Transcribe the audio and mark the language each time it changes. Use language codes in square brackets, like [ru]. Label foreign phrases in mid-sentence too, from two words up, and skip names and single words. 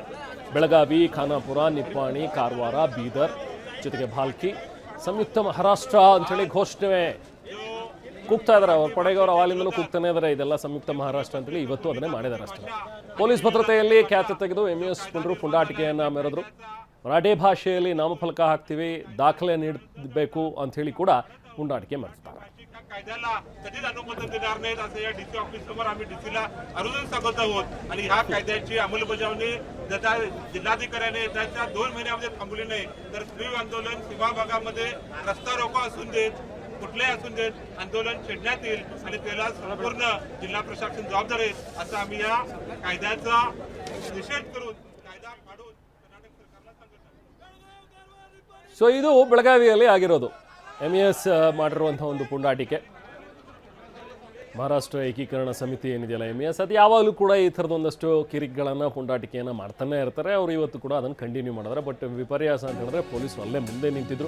[kn] ಬೆಳಗಾವಿ, ಖಾನಾಪುರ, ನಿಪ್ಪಾಣಿ, ಕಾರವಾರ, ಬೀದರ್ ಜೊತೆಗೆ ಭಾಲ್ಕಿ, ಸಂಯುಕ್ತ ಮಹಾರಾಷ್ಟ್ರ ಅಂಥೇಳಿ ಘೋಷಣೆ ಕೂಗ್ತಾ ಇದ್ದಾರೆ. ಅವ್ರ ಪಡೆಗವರು ಅವಾಲಿಂದಲೂ ಕೂಗ್ತಾನೆ ಇದ್ದಾರೆ ಇದೆಲ್ಲ ಸಂಯುಕ್ತ ಮಹಾರಾಷ್ಟ್ರ ಅಂತೇಳಿ. ಇವತ್ತು ಅದನ್ನೇ ಮಾಡಿದ್ದಾರೆ ಅಷ್ಟೇ. ಪೊಲೀಸ್ ಭದ್ರತೆಯಲ್ಲಿ ಖ್ಯಾತೆ ತೆಗೆದು ಎಂಇಎಸ್ ಪುಂಡರು ಪುಂಡಾಟಿಕೆಯನ್ನು ಮೆರೆದ್ರು. ಮರಾಠಿ ಭಾಷೆಯಲ್ಲಿ ನಾಮಫಲಕ ಹಾಕ್ತೀವಿ, ದಾಖಲೆ ನೀಡಬೇಕು ಅಂತ ಹೇಳಿ ಕೂಡ ಪುಂಡಾಟಿಕೆ ಮೆರೆಸ್ತಾರೆ. [mr] कायद्याला कधीच अनुमोदन देणार नाहीत असं या [en] DC office [mr] समोर आम्ही डीसीला अर्जून सांगत आहोत. आणि ह्या कायद्याची अंमलबजावणी जर जिल्हाधिकाऱ्याने त्याच्या 2 महिन्यामध्ये थांबवली नाही तर तीव्र आंदोलन सीमा भागामध्ये रस्ता रोको असून देत कुठलेही असून देत आंदोलन छेडण्यात येईल आणि त्याला संपूर्ण जिल्हा प्रशासन जबाबदार आहे असं आम्ही या कायद्याचा निषेध करून कायदा पाडून कर्नाटक सरकारला सांगतो. [kn] ಸೊ ಇದು ಬೆಳಗಾವಿಯಲ್ಲಿ ಆಗಿರೋದು. ಎಂಇಎಸ್ ಮಾಡಿರುವಂಥ ಒಂದು ಪುಂಡಾಟಿಕೆ. ಮಹಾರಾಷ್ಟ್ರ ಏಕೀಕರಣ ಸಮಿತಿ ಏನಿದೆಯಲ್ಲ ಎಂಇಎಸ್, ಅದು ಯಾವಾಗಲೂ ಕೂಡ ಈ ಥರದ ಒಂದಷ್ಟು ಕಿರಿಕ್ಗಳನ್ನು ಪುಂಡಾಟಿಕೆಯನ್ನು ಮಾಡ್ತಾನೆ ಇರ್ತಾರೆ. ಅವರು ಇವತ್ತು ಕೂಡ ಅದನ್ನು ಕಂಟಿನ್ಯೂ ಮಾಡಿದ್ರೆ. ಬಟ್ ವಿಪರ್ಯಾಸ ಅಂತ ಹೇಳಿದ್ರೆ ಪೊಲೀಸರು ಅಲ್ಲೇ ಮುಂದೆ ನಿಂತಿದ್ರು.